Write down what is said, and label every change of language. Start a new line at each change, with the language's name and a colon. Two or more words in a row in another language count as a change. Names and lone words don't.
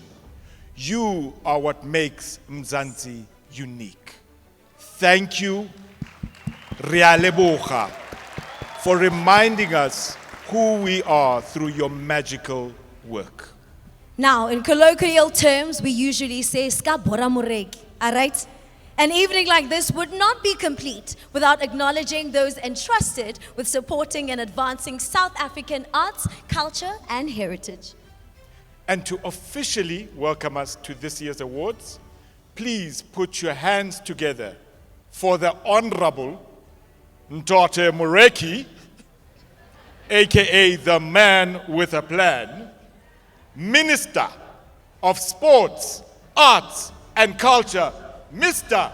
English: You are what makes Mzansi unique. Thank you, Ria Leboga, for reminding us who we are through your magical work. Now, in colloquial terms, we usually say,
Northern Sotho: "Ska bora moreki,"
English: all right? An evening like this would not be complete without acknowledging those entrusted with supporting and advancing South African arts, culture, and heritage. And to officially welcome us to this year's awards, please put your hands together for the Honorable Ntate Moreki, aka the man with a plan, Minister of Sports, Arts, and Culture, Mr.